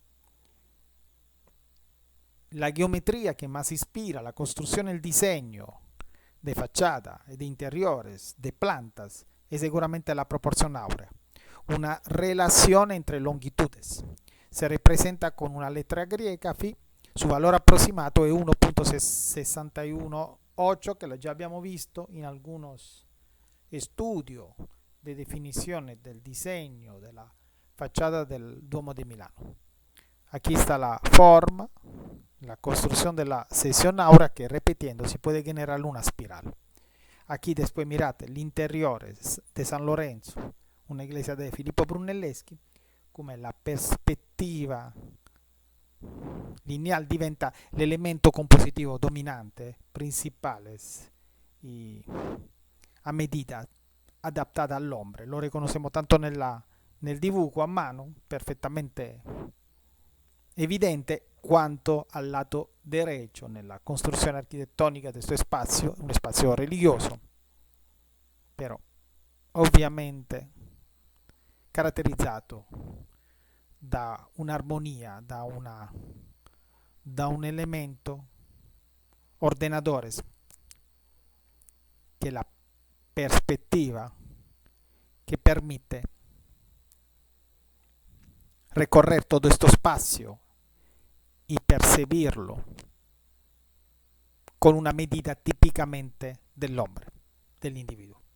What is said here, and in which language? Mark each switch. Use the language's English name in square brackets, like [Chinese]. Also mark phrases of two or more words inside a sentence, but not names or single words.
[Spanish] La geometría que más inspira la construcción y el diseño de fachada y de interiores, de plantas, es seguramente la proporción áurea, una relación entre longitudes. Se representa con una letra griega phi, [Italian] su valore approssimato è 1.618, che lo già abbiamo visto [Spanish] in algunos estudios de definiciones del diseño de la fachada del Duomo de Milano. Aquí está la forma, la construcción de la sección áurea que repitiendo si puede generar una espiral. Aquí después mirate el interior de San Lorenzo, una iglesia de Filippo Brunelleschi, [Italian] come la perspettiva lineal diventa l'elemento compositivo dominante, principale [Spanish] y a medida adaptada al hombre. Lo reconocemos tanto [Italian] nel [Spanish] dibujo a mano, [Italian] perfettamente evidente, quanto al lato derecho, nella costruzione architettonica di questo spazio, un spazio religioso, però ovviamente caratterizzato da un'armonia, da [Spanish] un elemento ordenadores, [Italian] che è [Spanish] la perspectiva que permite recorrer todo este espacio y percibirlo con una medida típicamente del hombre, del individuo.